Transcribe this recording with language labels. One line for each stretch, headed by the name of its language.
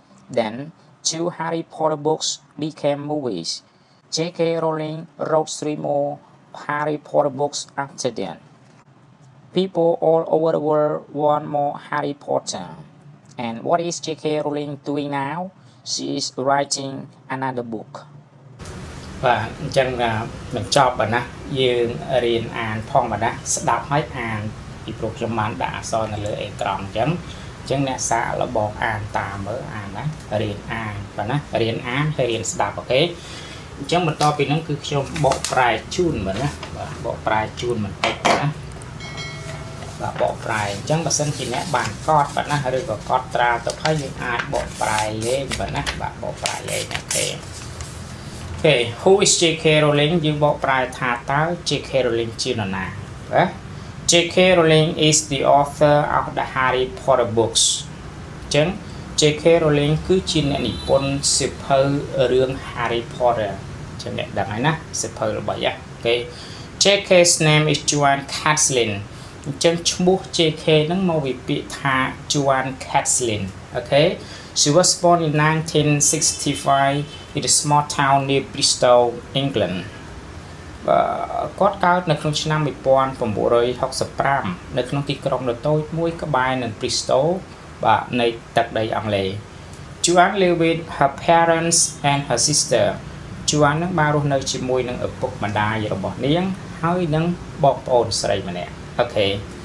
English: Then, 2 Harry Potter books became movies. J.K. Rowling wrote 3 more Harry Potter books after that. People all over the world want more Harry Potter. And what is J.K. Rowling doing now? She is writing another book.
Khmer: បាទអញ្ចឹងបញ្ចប់បាទណាយើងរៀនអានផងបាទណាស្ដាប់ហើយអានពីព្រោះខ្ញុំបានដាក់អក្សរនៅលើអេក្រង់អញ្ចឹងអ្នកសាកល្បងអានតាមមើលអានណារៀនអានបាទណារៀនអានហើយរៀនស្ដាប់អូខេអញ្ចឹងបន្តពីហ្នឹងគឺខ្ញុំបកប្រែជូនបាទណាបាទបកប្រែជូនបន្តិចណាបាទបកប្រែអញ្ចឹងបើសិនជាអ្នកបានកត់បាទណាឬក៏កត់ត្រាទៅហើយយើងអាចបកប្រែលេងបាទណាបាទបកប្រែលេងអូខេ
English: Okay, who is J.K. Rowling?
Khmer: យើងបកប្រែថាតើ J.K. Rowling ជានរណាបាទ J.K.
English: Rowling is the author of the Harry Potter books.
Khmer: អញ្ចឹង J.K. Rowling គឺជាអ្នកនិពន្ធសៀវភៅរឿង Harry Potter អញ្ចឹងអ្នកដឹងហើយណាសៀវភៅរបស់អូខេ
English: J.K.'s name is Joanne Catlin
Khmer: អញ្ចឹងឈ្មោះ J.K. ហ្នឹងមកពីពាក្យថា
English: Joanne Catlin អូខេ She was born in 1965 in a small town near Bristol, England.
Khmer: គាត់កើតនៅក្នុងឆ្នាំ1965នៅក្នុងទីក្រុងដ៏តូចមួយក្បែរនឹង Bristol បាទនៃទឹកដីអង់គ្លេស
English: Joanne lived with her parents and her sister.
Khmer: Joanne នឹងបានរស់នៅជាមួយនឹងឪពុកម្ដាយរបស់នាងហើយនឹងបងប្អូនស្រីម្នាក់ Okay.